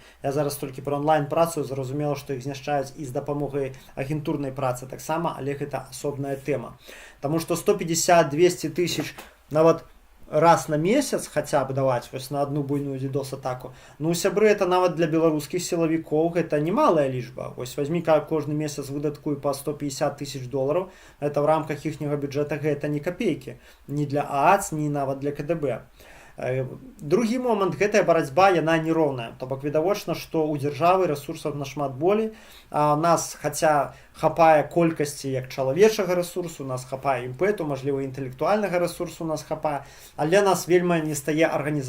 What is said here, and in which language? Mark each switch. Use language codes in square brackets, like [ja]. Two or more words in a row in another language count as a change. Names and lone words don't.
[be] Я зараз толькі пра онлайн працу, зразумела, што іх знішчаюць і з дапамогай агентурнай працы таксама, але гэта асобная тэма. Таму што 150-200 тысяч, нават раз на месяц [ru] хотя бы [be] даваць вось на одну буйную DDoS-атаку, ну, сябры, это нават для беларускіх сілавікоў гэта немалая лічба. Вось возьми кожны месяц выдаткуй по 150 тысяч долларов, [ru] это в рамках [be] іхняга бюджэта гэта [ru] не копейки, [be] ні для ААЦ, ні нават для КДБ. Другі момант, гэтая барацьба, яна нероўная. То бок відавочна, што ў дзяржавы рэсурсаў нашмат болей, а у нас хаця хапае колькасці як чалавечага рэсурсу, у нас хапае імпэту, мажліва, інтэлектуальнага рэсурсу у нас хапае, але нас вельмі не стае арганізаванасці.